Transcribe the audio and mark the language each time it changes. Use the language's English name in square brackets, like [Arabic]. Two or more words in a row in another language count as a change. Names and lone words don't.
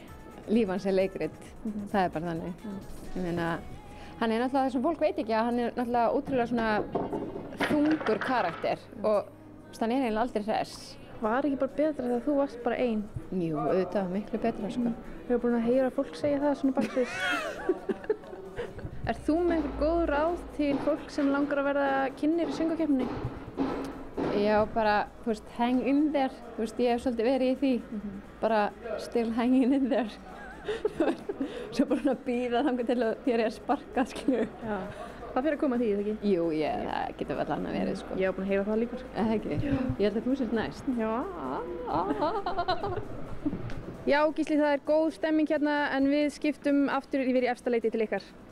[Icelandic] Líf hans er leikrit, það er bara þannig. Ég meina, hann er náttúrulega, þessum fólk veit ekki að hann er náttúrulega útrúlega svona þungur karakter og hann er eiginlega aldrei hress. Var ekki bara betra þegar þú varst bara ein? Jú, auðvitað, miklu betra sko. Við erum búin að heyra fólk segja það svona baksviðs. Ert þú með einhver góð ráð til fólk sem langar að verða kynnir í söngvakeppninni? Já, bara, þú veist, [English] hang in there, [Icelandic] þú veist, ég hef svolítið verið í því, bara [English] still hanging in there. [Icelandic] Svo bara að bíða þangað til að þér er sparkað, skilju. Já, það fyrir að koma því, ekki? Jú, það getur vel annað verið, sko. Ég hef búin að heyra það líka, sko. Eða ekki? Ég held að þú sért næst. Já. Já, Gísli, það er góð stemming hérna, en við skiptum aftur yfir í efsta leiti til ykkar.